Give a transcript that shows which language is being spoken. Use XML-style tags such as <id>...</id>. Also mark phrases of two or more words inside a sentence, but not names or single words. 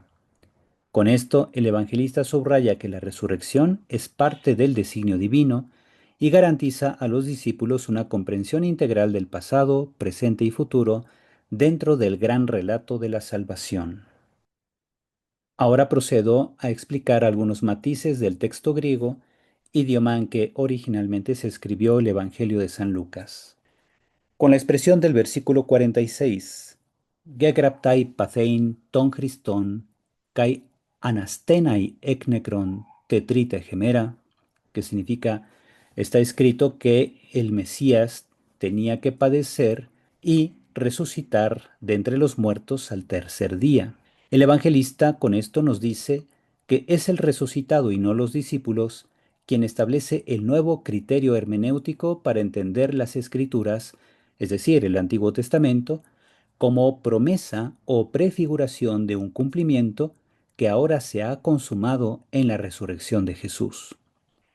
<es>Con esto, el evangelista subraya que la resurrección es parte del designio divino y garantiza a los discípulos una comprensión integral del pasado, presente y futuro dentro del gran relato de la salvación. Ahora procedo a explicar algunos matices del texto griego, idioma en que originalmente se escribió el Evangelio de San Lucas. Con la expresión del versículo 46,</es> <el>γέγραπται παθεῖν τὸν Χριστὸν καὶ ἀναστῆναι ἐκ νεκρῶν τῇ τρίτῃ ἡμέρᾳ,</el> <es>que significa: está escrito que el Mesías tenía que padecer y resucitar de entre los muertos al tercer día. El evangelista con esto nos dice que es el resucitado y no los discípulos quien establece el nuevo criterio hermenéutico para entender las Escrituras, es decir, el Antiguo Testamento, como promesa o prefiguración de un cumplimiento que ahora se ha consumado en la resurrección de Jesús.</es>